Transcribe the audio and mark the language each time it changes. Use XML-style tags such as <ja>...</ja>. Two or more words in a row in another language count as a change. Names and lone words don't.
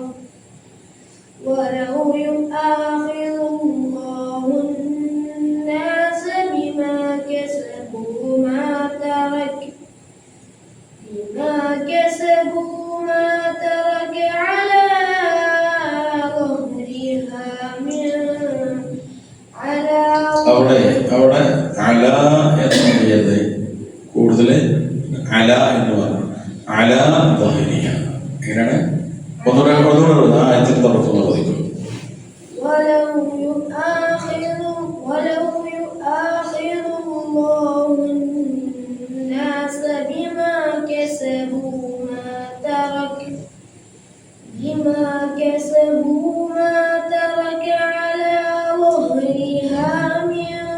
<ar>ولو يؤاخذ الله الناس بما كسبوا ما ترك على ظهرها</ar> <ml>അവിടെ അല എന്നുള്ളത് കൂടുതൽ അല എന്ന് പറഞ്ഞു.</ml> <ar>على ظهرها</ar> <ml>എങ്ങനെയാണ്? ഒന്നുകൂടെ ആയത്തിൽ തുറക്കുന്നു പതിക്കും.</ml> <ar>ولو يؤاخذ الله الناس بما كسبوا ما ترك على ظهرها من</ar>